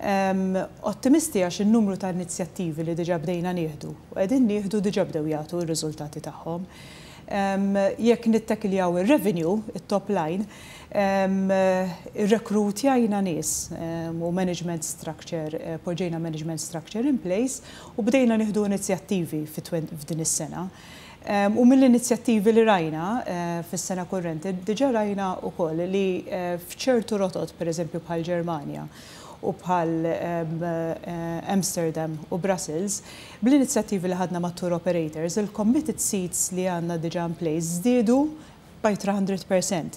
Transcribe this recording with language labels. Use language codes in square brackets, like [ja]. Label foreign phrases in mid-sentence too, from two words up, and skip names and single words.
[mt] Ottimisti għax il-numru ta' inizjattivi li diġà bdejna nieħdu. U qegħdin nieħdu diġà bdew jagħtu r-riżultati tagħhom. Jekk nittakiljaw ir-revenue, it- [en] top line, [mt] rekrutjajna nies u [en] management structure, [mt] poġġejna [en] management structure in place [mt] u bdejna nieħdu inizjattivi f'din is-sena. U mill-inizjattivi li rajna fis-sena kurrenti, diġà rajna wkoll li f'ċertu rotot, pereżempju bħal Ġermanja u bħal Amsterdam u Brussels, bl-inizjattivi li ħadna ma' [en] tour operators, [mt] il- [en] committed seats [mt] li għandna diġà [en] in place [mt] żdiedu by 300%.